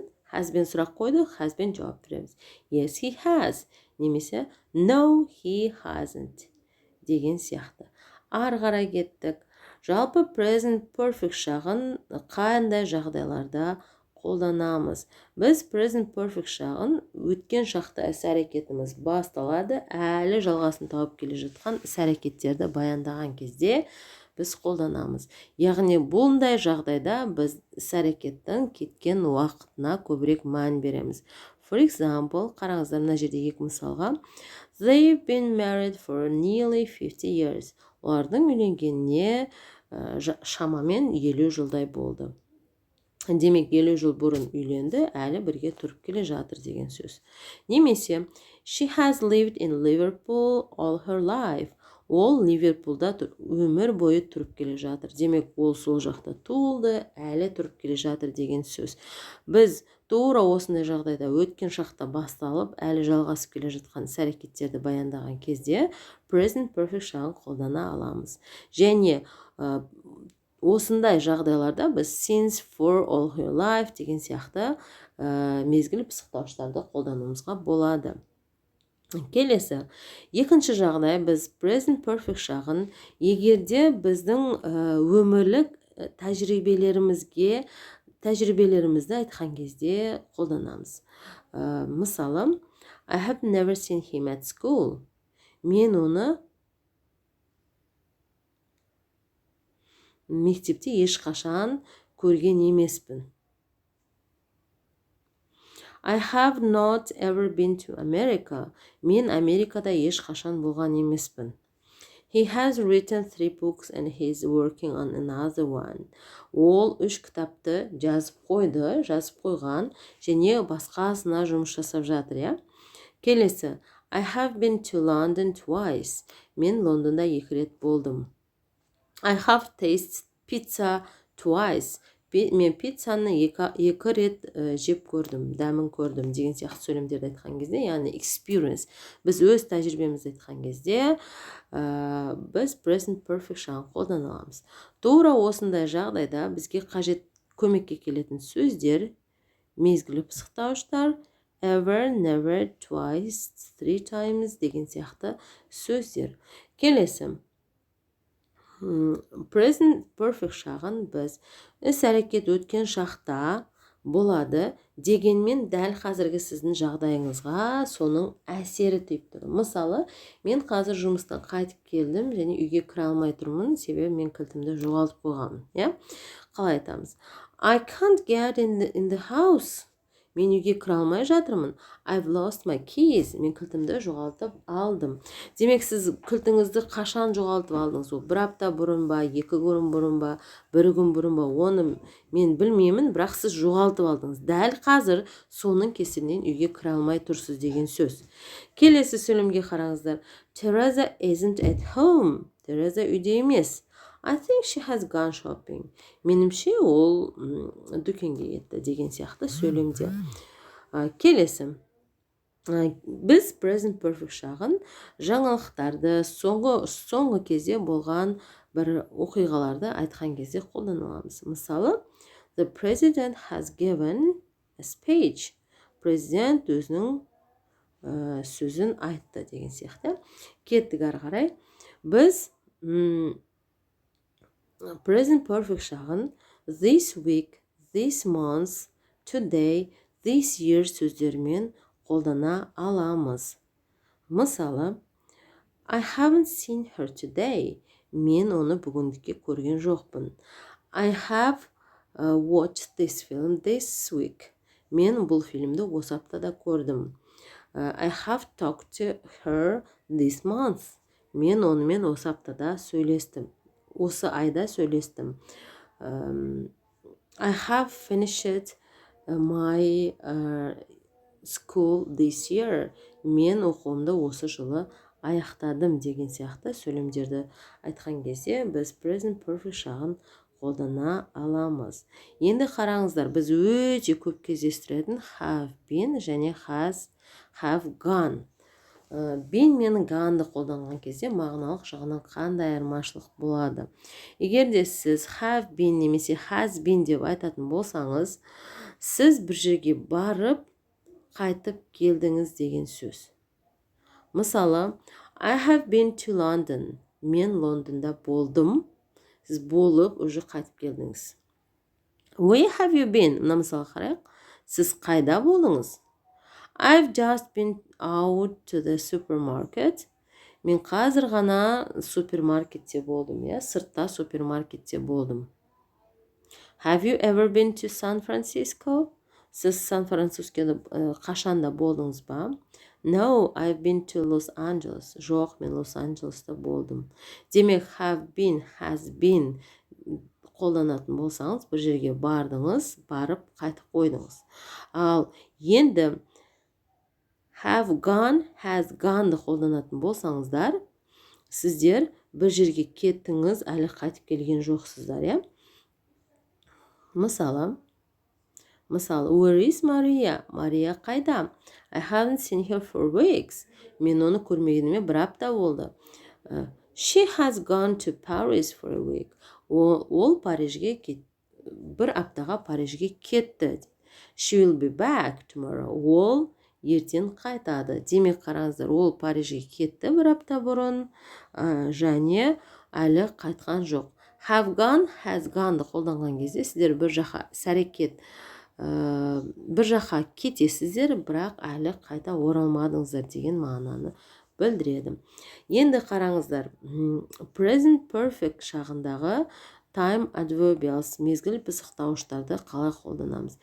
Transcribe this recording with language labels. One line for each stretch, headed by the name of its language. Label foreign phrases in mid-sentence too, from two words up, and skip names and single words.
Kazakh: Has бен сұрақ қойды, has бен жауап береміз.
English: Yes, he has. Немесе no, he hasn't.
Kazakh: Деген сияқты. Ары қарай кеттік. Жалпы
English: present perfect
Kazakh: шағын қандай жағдайларда қолданамыз? Біз
English: present perfect
Kazakh: шағын өткен шақта іс-әрекетіміз басталады, әлі жалғасын тауып келе жатқан іс-әрекеттерді баяндаған кезде біз қолданамыз. Яғни бұндай жағдайда біз іс-әрекеттің кеткен уақытына көбірек мән береміз.
English: For example,
Kazakh: қараңыздар, мына жерде екі мысалға.
English: They've been married for nearly 50 years.
Kazakh: Олардың үйленгеніне шамамен 50 жылдай болды. Демек, 50 жыл бұрын үйленді, әлі бірге тұрып келе жатыр деген сөз. Немесе,
English: she has lived in Liverpool all her life.
Kazakh: Ол Ливерпулда өмір бойы тұрып келе жатыр. Демек, ол сол жақта туылды, әлі тұрып келе жатыр деген сөз. Біз тура осындай жағдайда өткен шақта басталып әлі жалғасып келе жатқан іс-әрекеттерді баяндаған кезде
English: present perfect
Kazakh: шағын қолдана аламыз. Және осындай жағдайларда біз
English: since, for, all your life
Kazakh: деген сияқты мезгіл пысықтауыштарды қолдануымызға болады. Келесі, екінші жағдай, біз
English: present perfect
Kazakh: шағын егерде біздің өмірлік тәжірибелерімізді айтқан кезде қолданамыз. Мысалы,
English: I have never seen him at school.
Kazakh: Мен оны мектепте ешқашан көрген емеспін.
English: I have not ever been to America.
Kazakh: Мен Америкада ешқашан болған емеспін.
English: He has written 3 books and he's working on another one.
Kazakh: Ол 3 кітапты жазып қойған, және басқасына жұмыс жасап жатыр, Келесі,
English: I have been to London twice.
Kazakh: Мен Лондонда 2 рет болдым.
English: I have tasted pizza twice.
Kazakh: Мен пиццаны 2 рет жеп көрдім, дәмін көрдім деген сияқты сөйлемдерді айтқан кезде, яғни experience. Біз өз тәжірибемізді айтқан кезде, біз
English: present perfect
Kazakh: шағын қолдана аламыз. Тура осындай жағдайда бізге қажет көмекке келетін сөздер, мезгілі пысықтауыштар,
English: ever, never, twice, 3 times
Kazakh: деген сияқты сөздер. Келесі,
English: present perfect
Kazakh: шағын біз іс-әрекет өткен шақта болады, дегенмен дәл қазіргі сіздің жағдайыңызға соның әсері тиіп тұр. Мысалы, мен қазір жұмыстан қайтып келдім және үйге кіре алмай тұрмын, себебі мен кілтімді жоғалтып қойғанмын. Қалай айтамыз?
English: I can't get in the house.
Kazakh: Мен үйге кіре алмай жатырмын.
English: I've lost my keys.
Kazakh: Мен кілтімді жоғалтып алдым. Демек, сіз кілтіңізді қашан жоғалтып алдыңыз? Ол 1 апта бұрын ба, 2 күн бұрын ба, 1 күн бұрын ба, оны мен білмеймін, бірақ сіз жоғалтып алдыңыз. Дәл қазір соның кесірінен үйге кіре алмай тұрсыз деген сөз. Келесі сөйлемге қараңыздар.
English: Teresa isn't at home. Teresa
Kazakh: үйде емес.
English: I think she has gone shopping.
Kazakh: Менімше ол дүкенге кетті деген сияқты сөйлемдер. Келесі, біз
English: present perfect
Kazakh: шағын жаңалықтарды, соңғы кезде болған бір оқиғаларды айтқан кезде қолданаламыз. Мысалы,
English: the president has given a speech.
Kazakh: Президент өзінің сөзін айтты деген сияқты. Кеттік ары қарай. Біз
English: present perfect
Kazakh: шағын
English: this week, this month, today, this year
Kazakh: сөздермен қолдана аламыз. Мысалы,
English: I haven't seen her today.
Kazakh: Мен оны бүгіндікке көрген жоқпын.
English: I have watched this film this week.
Kazakh: Мен бұл фильмді осы аптада көрдім.
English: I have talked to her this month.
Kazakh: Мен онымен осы аптада сөйлестім. Осы айда сөйлестім.
English: I have finished my school this year.
Kazakh: Мен оқуымды осы жылы аяқтадым деген сияқты сөйлемдерді айтқан кезде біз
English: present perfect
Kazakh: шағын қолдана аламыз. Енді қараңыздар, біз өте көп кездестіретін
English: have been
Kazakh: және
English: have gone.
Kazakh: Been мен gone'ды қолданған кезде мағыналық жағынан қандай айырмашылық болады? Егер де сіз
English: have been
Kazakh: немесе
English: has been
Kazakh: деп айтатын болсаңыз, сіз бір жерге барып, қайтып келдіңіз деген сөз. Мысалы,
English: I have been to London.
Kazakh: Мен Лондонда болдым. Сіз болып, уже қайтып келдіңіз.
English: Where have you been?
Kazakh: Мына мысалға қарайық. Сіз қайда болдыңыз?
English: I've just been out to the supermarket.
Kazakh: Мен қазір ғана супермаркетте болдым, сыртта супермаркетте болдым.
English: Have you ever been to San Francisco?
Kazakh: Сіз Сан-Францискода қашанда болдыңыз ба?
English: No, I've been to Los Angeles.
Kazakh: Жоқ, мен Лос-Анджелеста болдым. Демек,
English: have been, has been
Kazakh: қолданатын болсаңыз, бір жерге бардыңыз, барып қайтып қойдыңыз. Ал енді
English: have gone, has gone
Kazakh: қолданатын болсаңыздар, сіздер бір жерге кеттіңіз, әлі қайтып келген жоқсыздар, Мысалы, Мысалы,
English: where is Maria?
Kazakh: Мария қайда?
English: I haven't seen her for weeks.
Kazakh: Мен оны көрмегеніме бір апта болды.
English: She has gone to Paris for a week.
Kazakh: Ол Парижге бір аптаға Парижге кетті.
English: She will be back tomorrow.
Kazakh: Ол ертең қайтады. Демек қараңыздар, ол Парижге кетті бір апта бұрын, және әлі қайтқан жоқ.
English: Have gone, has gone'ды
Kazakh: қолданған кезде сіздер бір жаққа сәрекет, бір жаққа кетесіздер, бірақ әлі қайта оралмадыңыздар деген мағынаны білдіреді. Енді қараңыздар,
English: present perfect
Kazakh: шағындағы
English: time adverbials
Kazakh: мезгіл пысықтауыштарды қалай қолданамыз?